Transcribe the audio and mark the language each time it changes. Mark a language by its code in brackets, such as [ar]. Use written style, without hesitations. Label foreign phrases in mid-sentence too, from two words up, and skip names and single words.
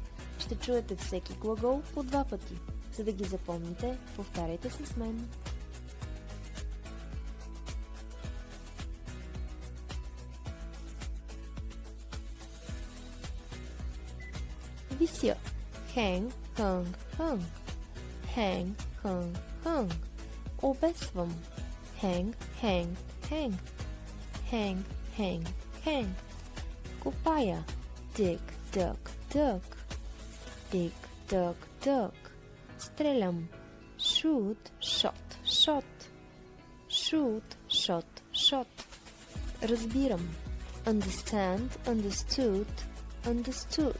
[bg] Ще чуете всеки глагол по 2 пъти. За да ги запомните, повтаряйте с мен. Вися. [en] Hang, hung, hung. Hang, hung, hung. Обесвам. Hang, hang, hang. Hang, hang, hang. [bg] Копая. [en] Dig, dug, dug. Dig, dug, dug. Стрелям. Shoot, shot, shot. Shoot, shot, shot. Разбирам. Understand, understood, understood.